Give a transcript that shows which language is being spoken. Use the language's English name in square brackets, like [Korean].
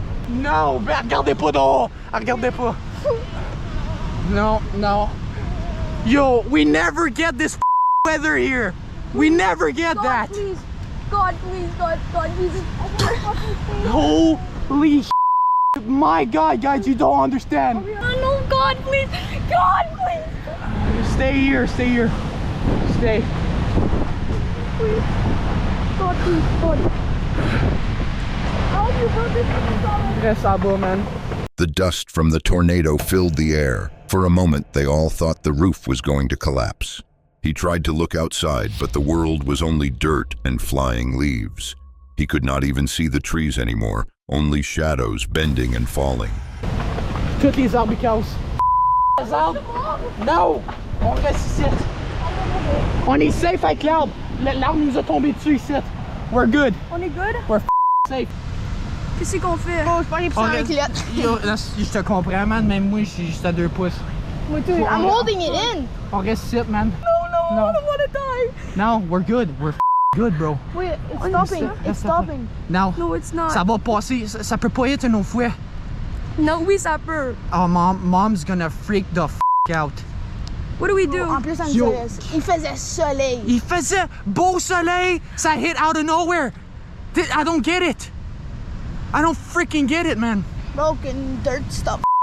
[French] Non, mais regardez pas dehors. Regardez pas. [English] No. Yo, we never get this weather here. We never get God, that. please. God, Jesus. Holy my God, guys, you don't understand. Oh no, God, please. Stay here. Stay. Please. God, please. Help you, brother. [French] Reste en bas, man. [English] The dust from the tornado filled the air. For a moment, they all thought the roof was going to collapse. He tried to look outside, but the world was only dirt and flying leaves. He could not even see the trees anymore, only shadows bending and falling. [French] Toutes les arbres cassent. Les arbres? Non! On reste ici. On est safe avec l'arbre. L'arbre nous a tombé dessus ici. [English] We're good. [French] On est good? [English] We're safe. [French] Qu'est-ce qu'on fait? Oh, je pense qu'il faut faire un culotte. Yo, là, je te comprends, man. Même moi, je suis juste à 2 pouces. [English] Moi, too. I'm holding it in. [French] On reste ici, man. [English] No, I don't wanna die. No, we're good. We're good, bro. Wait, it's stopping. It's stopping. No. No, it's not. [French] Ça va passer. Ça peut pas être une autre fois. [English] No, [French] oui, ça peut. [English] Oh, mom's gonna freak the out. What do we do? [French] En plus, Yo. il faisait soleil. Il faisait beau soleil. Ça [English] hit out of nowhere. I don't get it. I don't freaking get it, man. Broken dirt stuff.